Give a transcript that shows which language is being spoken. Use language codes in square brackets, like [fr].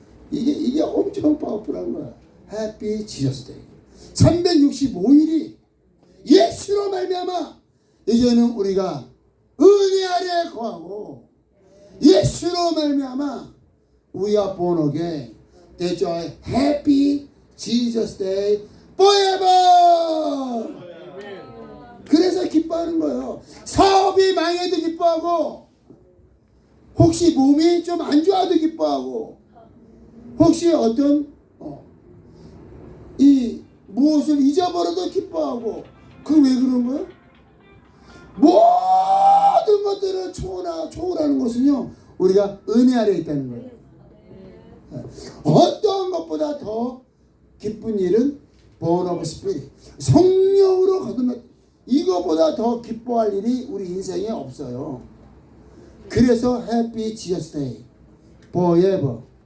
[ko] 이게 엄청 파워풀한 거야. [en] Happy Jesus Day. [ko] 365일이 예수로 말미암아 이제는 우리가 은혜 아래 거하고 예수로 말미암아 [en] we are born again. That's why Happy Jesus Day forever. [ko] 그래서 기뻐하는 거예요. 사업이 망해도 기뻐하고 혹시 몸이 좀 안 좋아도 기뻐하고 혹시 어떤 이 무엇을 잊어버려도 기뻐하고 그 왜 그런 거예요? 모든 것들을 초월하는 것은요 우리가 은혜 아래 있다는 거예요. 어떤 것보다 더 기쁜 일은 [en] born of spirit [ko] 성령으로 거듭난 이거보다 더 기뻐할 일이 우리 인생에 없어요. 그래서 [en] Happy Jesus Day forever.